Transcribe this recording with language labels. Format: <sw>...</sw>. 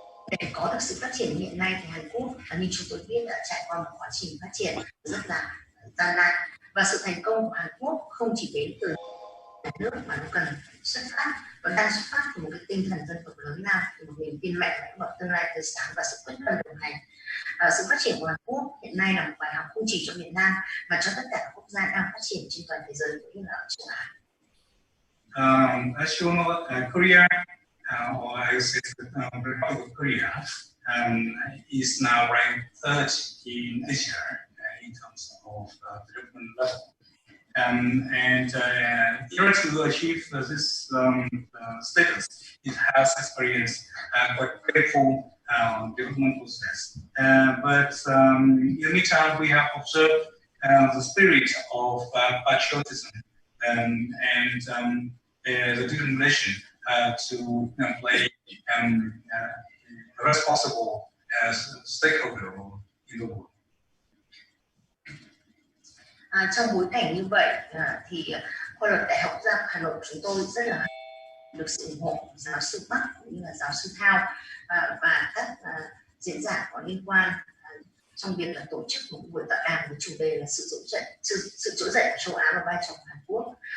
<vi>Để có được sự phát triển hiện nay thì Hàn Quốc, như chúng tôi biết, đã trải qua một quá trình phát triển rất là gian nan, và sự thành công của Hàn Quốc không chỉ đến từ nước mà nó cần xuất phát và đang xuất phát từ một cái tinh thần dân tộc lớn lao, từ một niềm tin mạnh mẽ vào tương lai tươi sáng và sự quyết tâm đồng hành. Sự phát triển của Hàn Quốc hiện nay là một bài học không chỉ cho Việt Nam mà cho tất cả các quốc gia đang phát triển trên toàn thế giới cũng như là ở châu Á.</vi> <en>As you know, Korea, or I would say the Republic of Korea, is now ranked third in Asia in terms of development level. And in order to achieve this status, it has experienced quite painful development process. But in the meantime, we have observed the spirit of patriotism and the determination to play a responsible stakeholder role in the world.</en> <vi>Trong bối cảnh như vậy thì khoa luật Đại học Quốc gia Hà Nội chúng tôi rất là được sự ủng hộ của giáo sư Bắc cũng như là giáo sư Thao và các diễn giả có liên quan trong việc là tổ chức một buổi tọa đàm với chủ đề là sự trỗi dậy của châu Á và vai trò của Hàn Quốc.</vi>